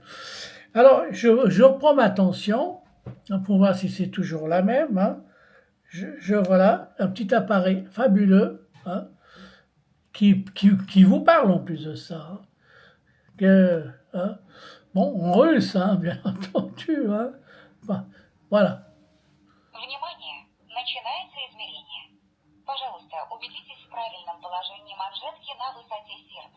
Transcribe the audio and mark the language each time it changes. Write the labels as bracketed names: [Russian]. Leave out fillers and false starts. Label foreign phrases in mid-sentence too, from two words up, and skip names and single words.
[French] Alors je reprends ma tension pour voir si c'est toujours la même. Hein. Voilà un petit appareil fabuleux, hein, qui vous parle en plus de ça. Hein, hein, bon en russe, hein, bien entendu. Hein. Voilà. [Russian] Внимание! Начинается измерение. Пожалуйста, убедитесь в правильном положении манжетки на высоте сердца.